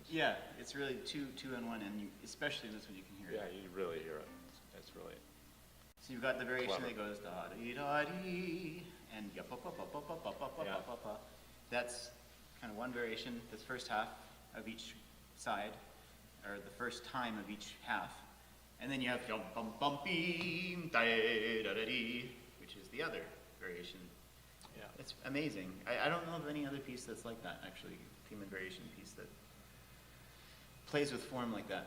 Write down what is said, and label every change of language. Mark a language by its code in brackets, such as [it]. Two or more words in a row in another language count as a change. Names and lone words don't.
[en] Yeah, it's really two and one, and especially this one you can hear it. Yeah, you really hear it. It's really... So you've got the variation Clever. that goes da dee da dee and ya pa pa pa pa pa pa pa pa Yeah. pa pa. That's kind of one variation. This first half of each side, or the first time of each half, and then you have yum bum bum beam da da da dee, which is the other variation. Yeah. It's amazing. I don't know of any other piece that's like that, actually, theme and variation piece that plays with form like that.